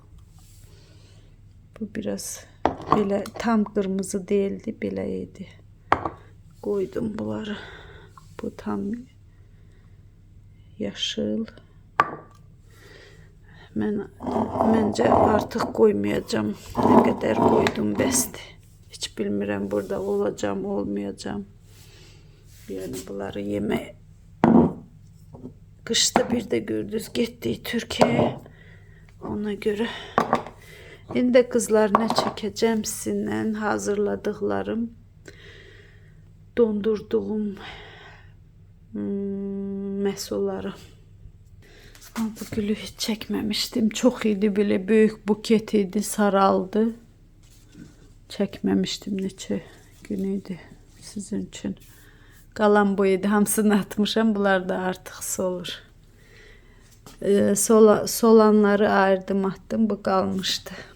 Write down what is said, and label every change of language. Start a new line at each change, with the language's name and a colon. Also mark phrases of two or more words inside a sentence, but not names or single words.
Azerbaijani: Bu biraz belə tam qırmızı değildi, belə idi. Koydum bunları. Bu tam yaşıl. Məncə artıq koymayacağım.
Turkish: Ne kadar koydum bəsdir.
Azerbaijani: Hiç bilmirəm burada olacağım, olmayacağım. Yani bunları yeməyə.
Turkish: Kışta bir de gördünüz getdik Türkiye'ye. Ona göre. İndi kızlar ne çekeceğim sizinle hazırladıklarım.
Azerbaijani: Dondurduğum məhsulları.
Turkish: Bu gülü hiç çekmemiştim. Çok iyiydi, böyle büyük buket idi, saraldı. Çekmemiştim, neçə gün idi sizin için.
Azerbaijani: Qalan bu idi, hamısını atmışam. Bunlar da artıq solur.
Turkish: Solanları ayırdım, attım.
Azerbaijani: Bu qalmışdı.